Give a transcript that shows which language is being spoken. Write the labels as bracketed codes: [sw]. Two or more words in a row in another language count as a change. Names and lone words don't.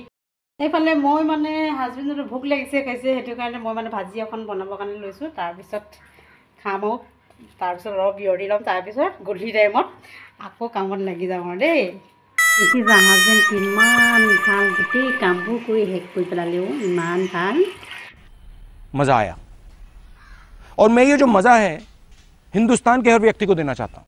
[as] এইফালে মই মানে হাজবেণ্ডজনৰ ভোক লাগিছে কৈছে, সেইটো কাৰণে মই মানে ভাজি এখন বনাবৰ কাৰণে লৈছোঁ। তাৰপিছত খাম আৰু তাৰপিছত অলপ বিয়ৰি ল'ম, তাৰপিছত গধূলি টাইমত আকৌ কামত লাগি যাম আৰু দেই। দেখিছা হাজবেণ্ড কিমান ভাল, গোটেই কামবোৰ কৰি শেষ কৰি পেলালেও, ইমান ভাল। [hi] मजा आया और मैं ये जो मजा है हिंदुस्तान के हर व्यक्ति को देना चाहता हूं।